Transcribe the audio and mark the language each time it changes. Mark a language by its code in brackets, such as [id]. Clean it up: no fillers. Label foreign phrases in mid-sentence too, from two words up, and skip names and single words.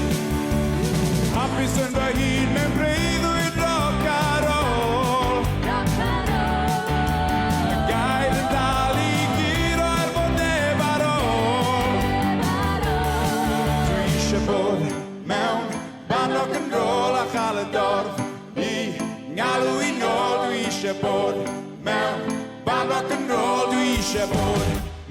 [cy] Hapus yn fy hun mewn breuddwyd roc ar ôl. Y gair yn dal I giro fod neb ar ôl. Dwi eisiau bod mewn band [en] rock and roll [cy] a chael y dorf I ngalw I nôl. Dwi eisiau bod mewn band [en] rock and roll. [cy] Dwi eisiau bod